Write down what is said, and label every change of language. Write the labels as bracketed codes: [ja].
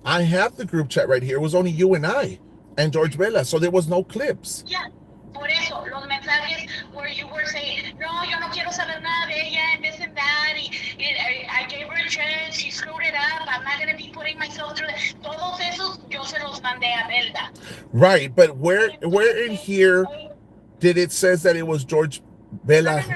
[en] I have the group chat right here. It was only you and I and George Vela, so there was no clips. Yeah. [es] Por eso, los mensajes [en] where you were saying, [es] no, yo no quiero saber nada de ella, [en] and this and that, I gave her a chance, she screwed it up, I'm not going to be putting myself through it. [es] Todos esos, yo se los mandé a Belda. [en] Right, but where in here did it says that it was George Vela?